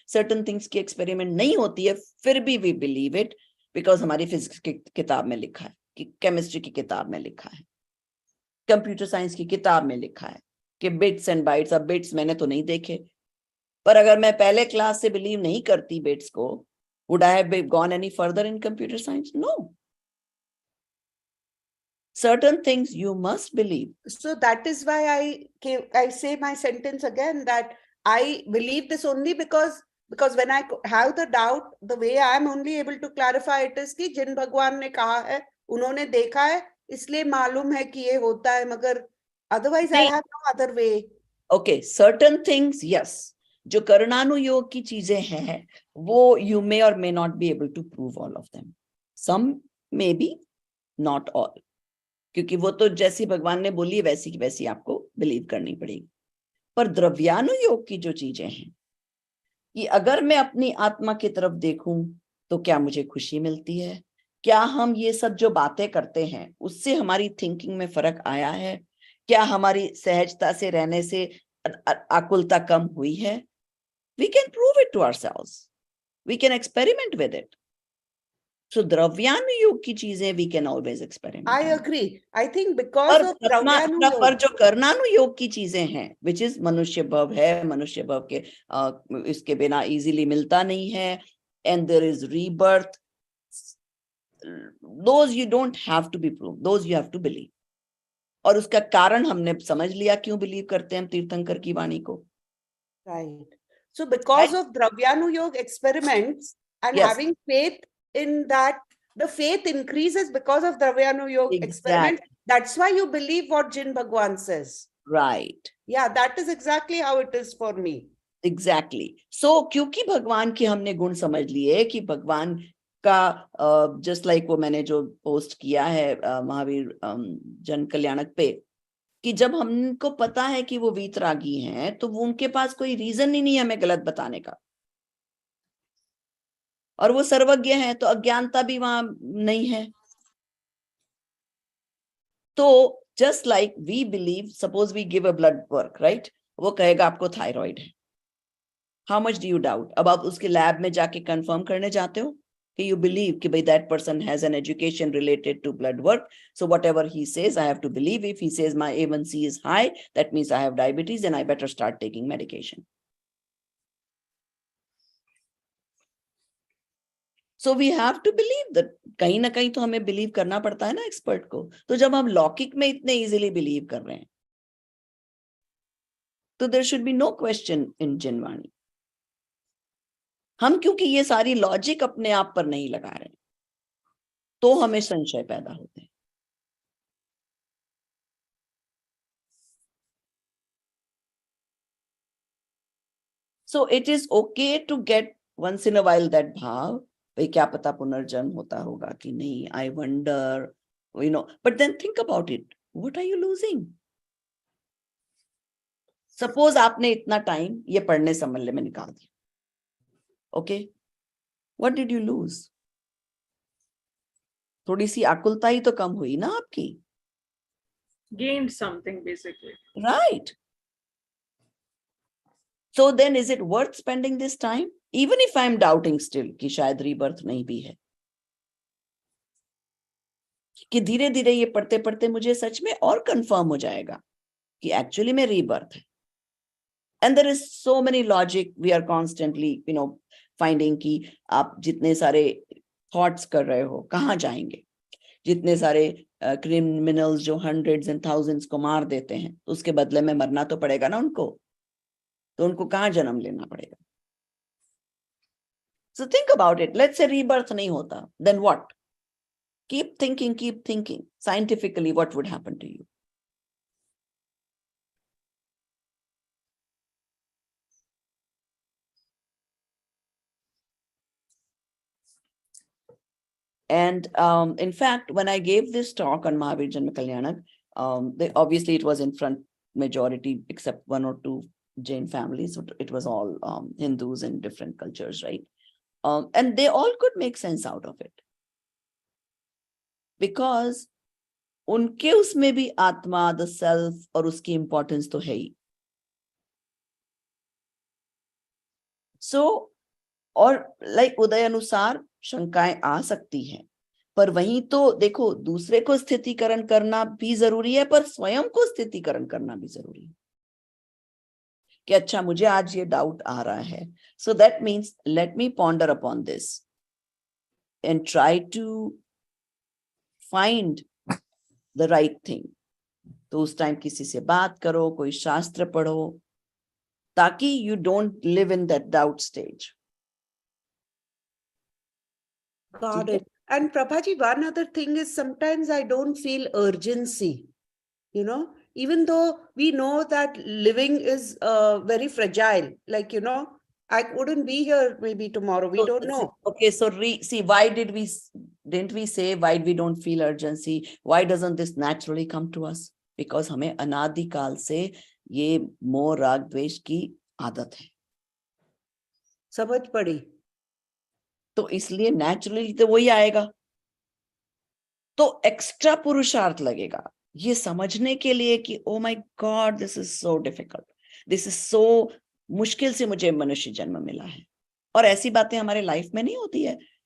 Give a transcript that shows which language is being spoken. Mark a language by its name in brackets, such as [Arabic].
[Hindi] Certain things की experiment नहीं होती है, फिर भी [English] we believe it because [Hindi] हमारी physics की किताब में लिखा है, कि chemistry की किताब में लिखा है, computer science की किताब में लिखा है कि bits and bytes. अब bits मैंने तो नहीं देखे, पर अगर मैं पहले क्लास से बिलीव नहीं करती बिट्स को, [English] would I have gone any further in computer science? No. Certain things you must believe. So that is why I say my sentence again, that I believe this only because when I have the doubt, the way I am only able to clarify it is [Hindi] कि जिन भगवान ने कहा है, उन्होंने देखा है, इसलिए मालूम है कि ये होता है, [English] मगर otherwise I have no other way. Okay, certain things, yes. [Hindi] जो कर्णानुयोग की चीजें हैं, वो [English] you may or may not be able to prove all of them. Some maybe, not all. [Hindi] क्योंकि वो तो जैसी भगवान ने बोली वैसी की वैसी आपको बिलीव करनी पड़ेगी. पर द्रव्यानुयोग की जो चीजें हैं, कि अगर मैं अपनी आत्मा की तरफ देखूं तो क्या मुझे खुशी मिलती है, क्या हम ये सब जो बातें करते हैं उससे हमारी थिंकिंग में फर्क आया है, क्या हमारी सहजता से रहने से आकुलता कम हुई है, [English] we can prove it to ourselves, we can experiment with it. So [Hindi] द्रव्यानुयोग की चीजें [English] we can always experiment. I agree. I think because of द्रव्यानुयोग, [Hindi] पर जो कर्णानुयोग की चीजें हैं, which is मनुष्य भव है, मनुष्य भव के इसके बिना easily मिलता नहीं है, [English] and there is rebirth. Those you don't have to be proved. Those you have to believe. [Hindi] और उसका कारण हमने समझ लिया क्यों बिलीव करते हैं हम तीर्थंकर की वाणी को. [English] right? So because of द्रव्यानुयोग experiments and Yes. having faith in that, the faith increases because of द्रव्यानुयोग experiment. That's why you believe what Jin Bhagwan says. Right. Yeah, that is exactly how it is for me. Exactly. [Hindi] So क्योंकि भगवान के हमने गुण समझ लिए कि भगवान का जस्ट लाइक वो मैंने जो पोस्ट किया है महावीर जन कल्याणक पे, कि जब हमको पता है कि वो वीतरागी हैं तो वो उनके पास कोई रीजन ही नहीं है हमें गलत बताने का, और वो सर्वज्ञ हैं तो अज्ञानता भी वहां नहीं है. [English] तो just like we believe, suppose we give a blood work, right, [Hindi] वो कहेगा आपको थायराइड है. [English] How much do you doubt? [Hindi] अब आप उसके लैब में जाके कंफर्म करने जाते हो कि you believe कि भाई [English] that person has an education related to blood work, so whatever he says I have to believe. If he says my A1C is high, that means I have diabetes and I better start taking medication. So we have to believe that. [Hindi] कहीं ना कहीं तो हमें believe करना पड़ता है ना expert को. तो जब हम लौकिक में इतने इजीली बिलीव कर रहे हैं तो [English] there should be no question in [Hindi] जिनवाणी. हम क्योंकि ये सारी लॉजिक अपने आप पर नहीं लगा रहे तो हमें संशय पैदा होते हैं. [English] So it is okay to get once in a while that भाव, [Hindi] भाई क्या पता पुनर्जन्म होता होगा कि नहीं, [English] I wonder, you know, but then think about it. What are you losing? [Hindi] Suppose आपने इतना टाइम ये पढ़ने समझने में निकाल दिया. [English] Okay, what did you lose? [Hindi] थोड़ी सी आकुलता ही तो कम हुई ना आपकी. [English] Gained something basically. Right. So then is it worth spending this time? Even if I'm doubting still [Hindi] कि शायद rebirth नहीं भी है, कि धीरे धीरे ये पढ़ते पढ़ते मुझे सच में और कंफर्म हो जाएगा कि एक्चुअली में rebirth है. [English] And there is so many logic we are constantly, you know, finding [Hindi] कि आप जितने सारे thoughts कर रहे हो कहाँ जाएंगे, जितने सारे criminals जो hundreds and thousands को मार देते हैं तो उसके बदले में मरना तो पड़ेगा ना उनको, तो उनको कहाँ जन्म लेना पड़ेगा. [English] So think about it. Let's say [Hindi] rebirth नहीं होता, [English] then what? Keep thinking, keep thinking. Scientifically, what would happen to you? And in fact, when I gave this talk on Mahavir Janma Kalyanak, obviously it was in front majority, except one or two Jain families. So it was all Hindus and different cultures, right? And they all could make sense out of it. [Hindi] Because उनके उसमें भी आत्मा, the self और उसकी importance तो है ही. So, और like उदय अनुसार शंकाएं आ सकती हैं, पर वहीं तो देखो दूसरे को स्थितिकरण करना भी जरूरी है, पर स्वयं को स्थितिकरण करना भी जरूरी है कि अच्छा मुझे आज ये डाउट आ रहा है, [English] so that means let me ponder upon this and try to find the right thing. [Hindi] तो उस टाइम किसी से बात करो, कोई शास्त्र पढ़ो, ताकि [English] you don't live in that doubt stage. Got it. And Prabhaji, one other thing is sometimes I don't feel urgency, you know, even though we know that living is very fragile, like, you know, I wouldn't be here maybe tomorrow. We don't know. Okay, so see, why didn't we say why we don't feel urgency? Why doesn't this naturally come to us? [Hindi] Because हमें अनादिकाल से ये मोह राग द्वेष की आदत है. समझ पड़ी. तो इसलिए नेचुरली तो वही आएगा. तो एक्स्ट्रा पुरुषार्थ लगेगा ये समझने के लिए कि [English] oh my god, this is so difficult, [Hindi] this is so मुश्किल से मुझे मनुष्य जन्म मिला है. और ऐसी बातें हमारे लाइफ में नहीं होती है